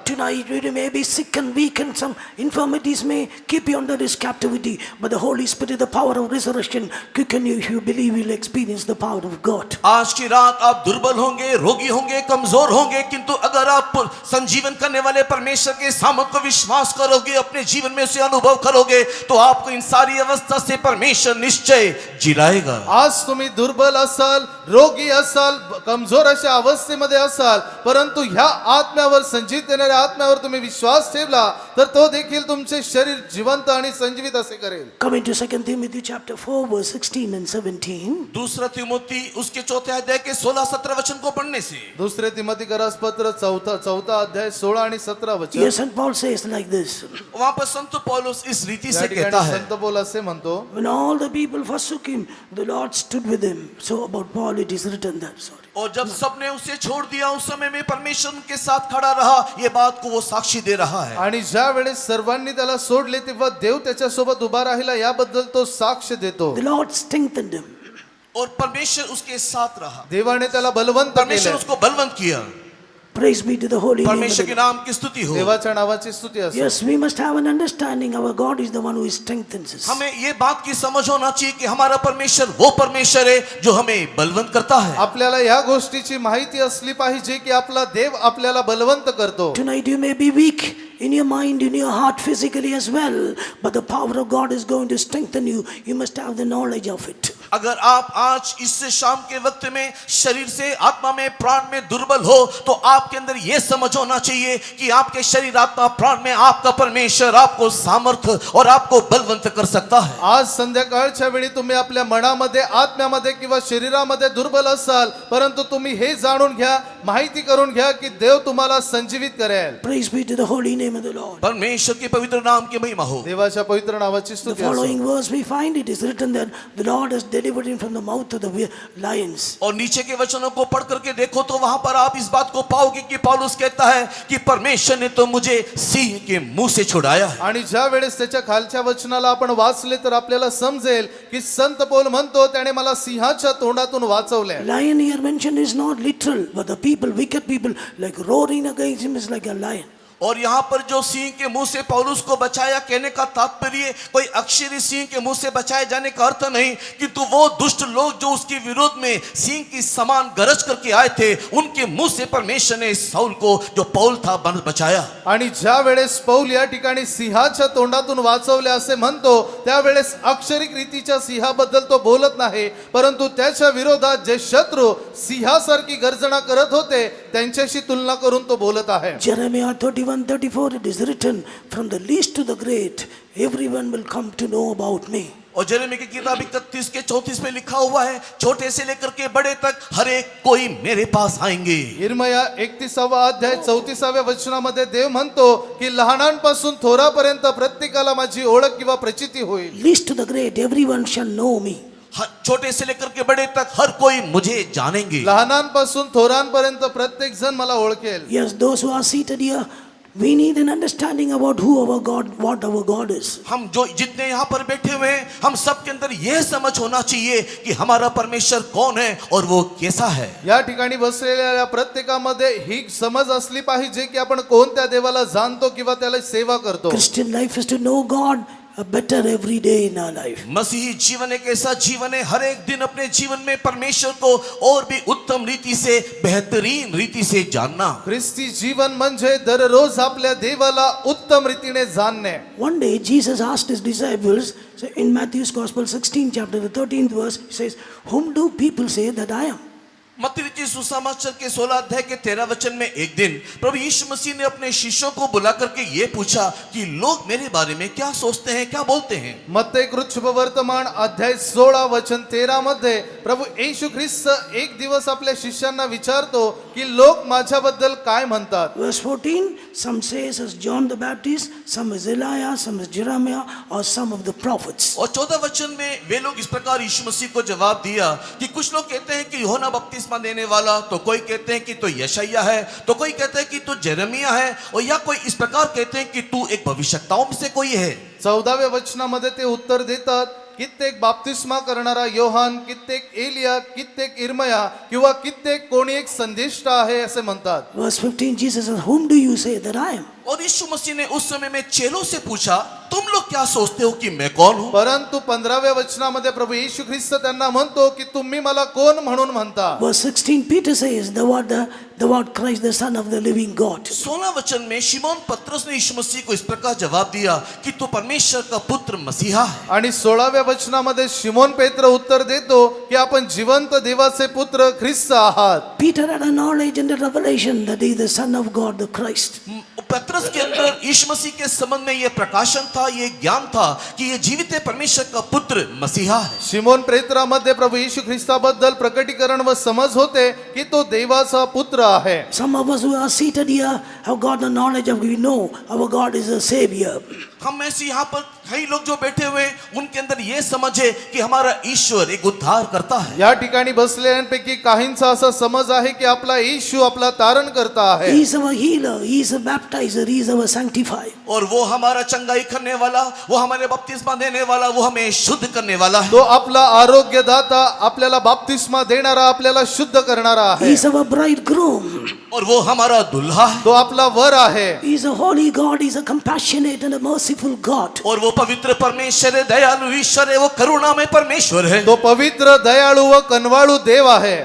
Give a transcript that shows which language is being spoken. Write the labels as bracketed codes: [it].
[en] Tonight you may be sick and weak and some infirmities may keep you under this captivity, but the Holy Spirit, the power of resurrection, quicken you. If you believe, you'll experience the power of God. [hi] आज की रात आप दुर्बल होंगे, रोगी होंगे, कमजोर होंगे, किंतु अगर आप संजीवन करने वाले परमेश्वर के सामर्थ को विश्वास करोगे, अपने जीवन में उसे अनुभव करोगे, तो आपको इन सारी अवस्था से परमेश्वर निश्चय जिलाएगा. [mr] आज तुम्ही दुर्बल असाल, रोगी असाल, कमजोर अशा अवस्थेमध्ये असाल, परंतु ह्या आत्म्यावर, संजीवित येणाऱ्या आत्म्यावर तुम्ही विश्वास ठेवला तर तो देखील तुमचे शरीर जिवंत आणि संजीवित असे करेल. [en] Coming to 2 Timothy chapter 4 verse 16 and 17. [hi] दूसरा तिमोथी उसके 4थे अध्याय के 16-17 वचन को पढ़ने से [mr] दुसरे तिमोथीकरास पत्र 4था अध्याय 16 आणि 17 वचन. [en] Here St. Paul says like this. [hi] वहां पर संत पौलुस इस रीति [mr] या [hi] से [mr] ठिकाणी [hi] कहता है. [mr] संत पौल असे म्हणतो, [en] When all the people forsook him, the Lord stood with him. So about Paul it is written there. Sorry. [hi] और जब सबने उसे छोड़ दिया उस समय में परमेश्वर उनके साथ खड़ा रहा, ये बात को वो साक्षी दे रहा है. [mr] आणि ज्या वेळेस सर्वांनी त्याला सोडले तेव्हा देव त्याच्या सोबत उभा राहिला याबद्दल तो साक्ष देतो. [en] The Lord strengthened him. [hi] और परमेश्वर उसके साथ रहा. [mr] देवाने त्याला बलवंत [hi] परमेश्वर [mr] केले. [hi] उसको बलवंत किया. [en] Praise be to the holy name of [hi] परमेश्वर [en] the [hi] के नाम की स्तुति हो. [mr] देवाच्या नावाची स्तुती असो. [en] Yes, we must have an understanding. Our God is the one who strengthens us. [hi] हमें ये बात की समझ होना चाहिए कि हमारा परमेश्वर वो परमेश्वर है जो हमें बलवंत करता है. [mr] आपल्याला या गोष्टीची माहिती असली पाहिजे की आपला देव आपल्याला बलवंत करतो. [en] Tonight you may be weak in your mind, in your heart, physically as well, but the power of God is going to strengthen you. You must have the knowledge of it. [hi] अगर आप आज इस शाम के वक्त में शरीर से, आत्मा में, प्राण में दुर्बल हो तो आपके अंदर यह समझ होना चाहिए कि आपके शरीर, आत्मा, प्राण में आपका परमेश्वर आपको सामर्थ्य और आपको बलवंत कर सकता है. [mr] आज संध्याकाळच्या वेळी तुम्ही आपल्या मनामध्ये, आत्म्यामध्ये किंवा शरीरामध्ये दुर्बल असाल, परंतु तुम्ही हे जाणून घ्या, माहिती करून घ्या की देव तुम्हाला संजीवित करेल. [en] Praise be to the holy name of the Lord. [hi] परमेश्वर के पवित्र नाम की महिमा हो. [mr] देवाच्या पवित्र नावाची [en] The [mr] स्तुती असो. [en] following verse we find it is written that the Lord has delivered him from the mouth of the lions. [hi] और नीचे के वचनों को पढ़ करके देखो तो वहां पर आप इस बात को पाओगे कि पौलुस कहता है कि परमेश्वर ने तो मुझे सिंह के मुंह से छुड़ाया. [mr] आणि ज्या वेळेस त्याच्या खालच्या वचनाला आपण वाचले तर आपल्याला समजेल की संत पौल म्हणतो त्याने मला सिंहाच्या तोंडातून वाचवले. [en] Lion here mentioned is not literal, but the people, wicked people, like roaring against him is like a lion. [hi] और यहाँ पर जो सिंह के मुंह से पौलुस को बचाया कहने का तात्पर्य कोई अक्षरी सिंह के मुंह से बचाए जाने का अर्थ नहीं, किंतु वो दुष्ट लोग जो उसके विरोध में सिंह की समान गरज करके आए थे उनके मुंह से परमेश्वर ने साउल को जो पौल था बचाया. [mr] आणि ज्या वेळेस पौल या ठिकाणी सिंहाच्या तोंडातून वाचवले असे म्हणतो त्यावेळेस अक्षरिक रीतीच्या सिंहाबद्दल तो बोलत नाही, परंतु त्याच्या विरोधात जे शत्रू सिंहासारखी गर्जना करत होते त्यांच्याशी तुलना करून तो बोलत आहे. [en] Jeremiah 31:34 it is written, from the least to the great, everyone will come to know about me. [hi] और यिर्मयाह की किताब 31 के 34 में लिखा हुआ है, छोटे से लेकर के बड़े तक हर एक कोई मेरे पास आएंगे. [mr] यिर्मया 31वा अध्याय 34व्या वचनामध्ये देव म्हणतो की लहानांपासून थोरापर्यंत प्रत्येकाला माझी ओळख किंवा प्रचिती होईल. [en] Least to the great, everyone shall know me. [hi] छोटे से लेकर के बड़े तक हर कोई मुझे जानेंगे. [mr] लहानांपासून थोरांपर्यंत प्रत्येक जण मला ओळखेल. [en] Yes, those who are seated here, we need an understanding about who our God, what our God is. [hi] हम जो जितने यहाँ पर बैठे हुए हैं हम सब के अंदर यह समझ होना चाहिए कि हमारा परमेश्वर कौन है और वो कैसा है. [mr] या ठिकाणी बसलेल्या प्रत्येकामध्ये ही समज असली पाहिजे की आपण कोणत्या देवाला जाणतो किंवा त्याला सेवा करतो. [en] Christian life is to know God better every day in our life. [hi] मसीही जीवन एक ऐसा जीवन है हर एक दिन अपने जीवन में परमेश्वर को और भी उत्तम रीति से बेहतरीन रीति से जानना. [mr] ख्रिस्ती जीवन म्हणजे दररोज आपल्या देवाला उत्तम रीतीने जाणणे. [en] One day Jesus asked his disciples, so in Matthew's Gospel 16 chapter the 13th verse, he says, whom do people say that I am? [hi] मत्ती रचित सुसमाचार के 16 अध्याय के 13 वचन में एक दिन प्रभु यीशु मसीह ने अपने शिष्यों को बुला करके ये पूछा कि लोग मेरे बारे में क्या सोचते हैं, क्या बोलते हैं. [mr] मत्ती कृत वर्तमान अध्याय 16 वचन 13 मध्ये प्रभू येशू ख्रिस्त एक दिवस आपल्या शिष्यांना विचारतो की लोक माझ्याबद्दल काय म्हणतात. [en] Verse 14, some says as John the Baptist, some is Elijah, some is Jeremiah, or some of the prophets. [hi] और 14 वचन में वे लोग इस प्रकार यीशु मसीह को जवाब दिया कि कुछ लोग कहते हैं कि यूहन्ना बपतिस्मा देने वाला, तो कोई कहते हैं कि तो यशायाह है, तो कोई कहते हैं कि तू जेरेमिया है, और या कोई इस प्रकार कहते हैं कि तू एक भविष्यवक्ताओं में से कोई है. [mr] 14व्या वचनामध्ये ते उत्तर देतात, कित्येक बाप्तिस्मा करणारा योहान, कित्येक एलिया, कित्येक इर्मया किंवा कित्येक कोणी एक संदेष्टा आहे असे म्हणतात. [en] Verse 15, Jesus says, whom do you say that I am? [hi] और यीशु मसीह ने उस समय में चेलों से पूछा तुम लोग क्या सोचते हो कि मैं कौन हूं. [mr] परंतु 15व्या वचनामध्ये प्रभू येशू ख्रिस्त त्यांना म्हणतो की तुम्ही मला कोण म्हणून म्हणता. [en] Verse 16, Peter says, the word Christ, the Son of the living God. [hi] 16 वचन में शिमोन पतरस ने यीशु मसीह को इस प्रकार जवाब दिया कि तू परमेश्वर का पुत्र मसीहा है. [mr] आणि 16व्या वचनामध्ये शिमोन पेत्र उत्तर देतो की आपण जिवंत देवाचे पुत्र ख्रिस्त आहात. [en] Peter had a knowledge and a revelation that he is the Son of God, the Christ. [hi] पतरस के अंदर यीशु मसीह के संबंध में यह प्रकाशन था, यह ज्ञान था कि यह जीवित परमेश्वर का पुत्र मसीहा है. [mr] शिमोन पेत्रामध्ये प्रभू येशू ख्रिस्ताबद्दल प्रकटीकरण व समज होते की तो देवाचा पुत्र आहे. [en] Some of us who are seated here have got the knowledge of, we know our God is a Savior. [hi] हम में से यहाँ पर कई लोग जो बैठे हुए हैं उनके अंदर यह समझ है कि हमारा ईश्वर एक उद्धार करता है. [mr] या ठिकाणी बसलेल्यांपैकी काहींचा असा समज आहे की आपला येशू आपला तारण करता आहे. [en] He is our healer, he is a baptizer, he is our sanctifier. [hi] और वो हमारा चंगाई करने वाला, वो हमारे बपतिस्मा देने वाला, वो हमें शुद्ध करने वाला है. [mr] तो आपला आरोग्यदाता, आपल्याला बाप्तिस्मा देणारा, आपल्याला शुद्ध करणारा [en] He [mr] आहे. [en] is our bridegroom. [hi] और वो हमारा दुल्हा है. [mr] तो आपला वर आहे. [en] He is a holy God, he is a compassionate and a merciful God. [hi] और वो पवित्र परमेश्वर है, दयालु ईश्वर है, वो करुणामय परमेश्वर है. [mr] तो पवित्र दयाळू व कनवाळू देव आहे.